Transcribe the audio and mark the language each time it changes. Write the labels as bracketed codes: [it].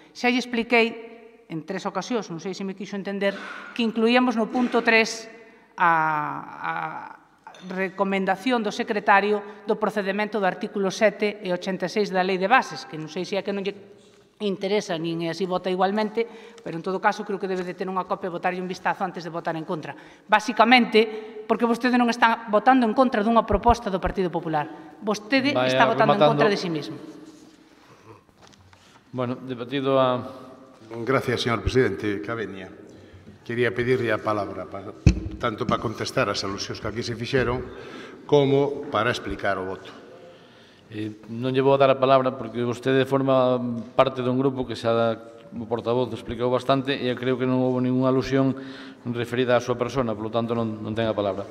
[gl] Xa lle expliquei en 3 ocasións, non sei se me quixo entender, que incluíamos no punto 3 a recomendación do secretario do procedimento do artículo 7 e 86 da Lei de Bases, que non sei se é que non lle interesa, nin así vota igualmente, pero en todo caso creo que debe de ter unha copia e botarlle un vistazo antes de votar en contra. Básicamente, porque vostede non está votando en contra dunha proposta do Partido Popular. Vostede está votando en contra de [es] si mismo. [gl] Bueno, debatido a... [es] Gracias, señor presidente. [gl] Cabenia. Quería pedirle a palabra tanto para contestar as alusións que aquí se fixeron como para explicar o voto. Non lle vou a dar a palabra porque vostede forma parte dun grupo que xa o portavoz explicou bastante e eu creo que non houve ninguna alusión referida á súa persona, polo tanto non ten a palabra.